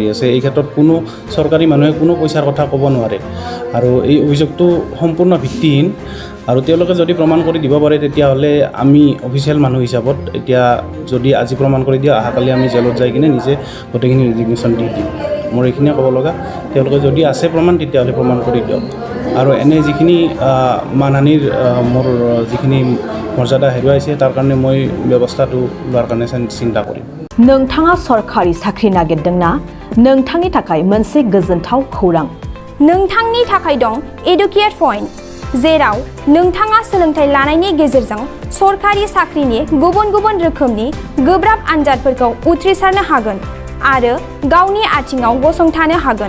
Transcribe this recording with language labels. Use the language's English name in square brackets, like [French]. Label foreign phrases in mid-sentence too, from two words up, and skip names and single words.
[Assamese] আছে এই ক্ষেত্ৰত কোনো চৰকাৰী মানুহে কোনো পইচাৰ কথা ক'ব নোৱাৰে আৰু এই অভিযোগটো সম্পূৰ্ণ ভিত্তিহীন আৰু তেওঁলোকে যদি প্ৰমাণ কৰি দিব পাৰে তেতিয়াহ'লে আমি অফিচিয়েল মানুহ হিচাপত এতিয়া যদি আজি প্ৰমাণ কৰি দিয়ে অহাকালি আমি জেলত যাই কিনে নিজে গোটেইখিনি ৰিজিগনেশ্যন দি দিম মোৰ এইখিনিয়ে ক'ব লগা তেওঁলোকে যদি আছে প্ৰমাণ তেতিয়াহ'লে প্ৰমাণ কৰি দিয়ক আৰু এনে যিখিনি মানহানিৰ মোৰ যিখিনি মৰ্যাদা হেৰুৱাইছে তাৰ কাৰণে মই ব্যৱস্থাটো লোৱাৰ কাৰণে চিন্তা কৰিম [Bodo] नोंथाङा सरखारि साख्रि नागिरदोंना नोंथांनि थाखाय मोनसे गोजोनथाव खौरां नोंथांनि थाखाय दं एडुकेट पॉइंट जेराव नोंथाङा सोलोंथाइ लानायनि गेजेरजों सरखारि साख्रिनि गुबुन गुबुन रोखोमनि गोब्राब आनजादफोरखौ उथ्रिसारनो हागोन आरो गावनि आथिङाव गसंथानो हागोन